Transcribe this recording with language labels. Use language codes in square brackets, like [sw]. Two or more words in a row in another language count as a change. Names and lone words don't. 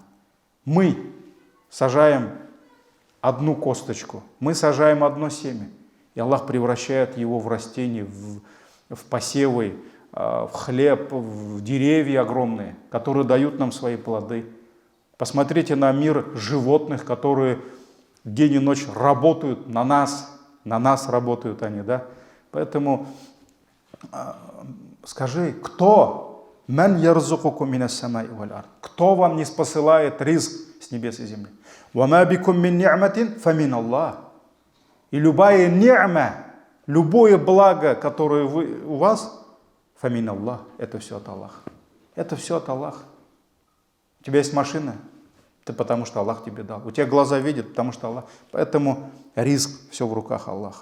[ru] Мы сажаем одну косточку, мы сажаем одно семя, и Аллах превращает его в растения, в посевы, в хлеб, в деревья огромные, которые дают нам свои плоды. Посмотрите на мир животных, которые день и ночь работают на нас работают они, да? Поэтому скажи, кто? [ar] «من يرزقكم من السماء والأرض». [ru] Кто вам не спосылает ризк с небес и земли? [ar] «وما بكم من نعمة فمن الله». [ru] И любая ни'ма, любое благо, которое у вас, [ar] فمن الله, [ru] это все от Аллаха. Это все от Аллаха. У тебя есть машина, это потому что Аллах тебе дал. У тебя глаза видят, потому что Аллах. Поэтому ризк все в руках Аллаха.